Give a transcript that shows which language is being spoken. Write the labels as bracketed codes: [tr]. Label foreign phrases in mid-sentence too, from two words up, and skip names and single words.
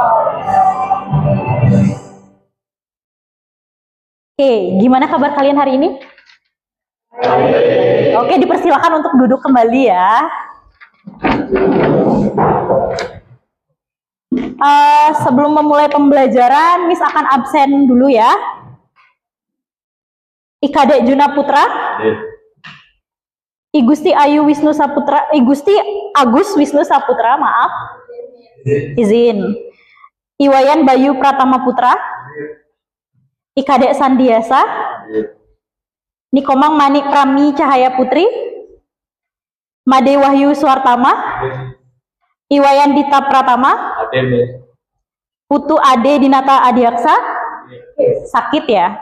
[id] Oke, gimana kabar kalian hari ini? Oke, dipersilakan untuk duduk kembali ya. Sebelum memulai pembelajaran, Miss akan absen dulu ya. Ikade Juna Putra, Igusti Ayu Wisnu Saputra, Igusti Agus Wisnu Saputra, maaf. Izin. Iwayan Bayu Pratama Putra, Ikade Sandiasa, Nikomang Manik Prami Cahaya Putri, Made Wahyu Suartama, Iwayan Dita Pratama, Putu Ade Dinata Adiaksa, sakit ya.